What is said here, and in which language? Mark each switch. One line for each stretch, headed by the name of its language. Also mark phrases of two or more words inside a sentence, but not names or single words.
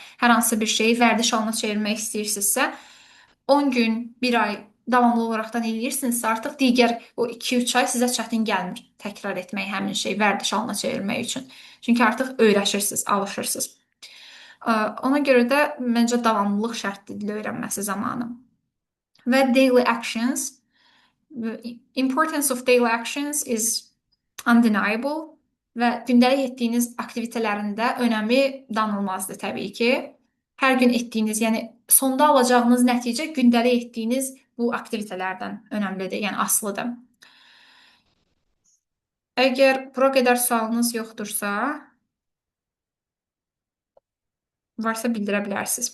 Azerbaijani: Hər hansı bir şeyi vərdiş halına çevirmək istəyirsinizsə, 10 gün, 1 ay davamlı olaraqdan eləyirsinizsə, artıq digər o 2-3 ay sizə çətin gəlmir təkrar etmək həmin şeyi vərdiş halına çevirmək üçün. Çünki artıq öyrəşirsiniz, alışırsınız. Ona görə də məncə davamlılıq şərtdir dil öyrənməsi zamanı. Və
English: daily actions, importance of daily actions is undeniable
Azerbaijani: və gündəlik etdiyiniz aktivitələrində önəmi danılmazdır təbii ki. Hər gün etdiyiniz, yəni sonda alacağınız nəticə gündəlik etdiyiniz bu aktivitələrdən önəmlidir, yəni asılıdır. Əgər bura qədər sualınız yoxdursa, varsa bildirə bilərsiniz.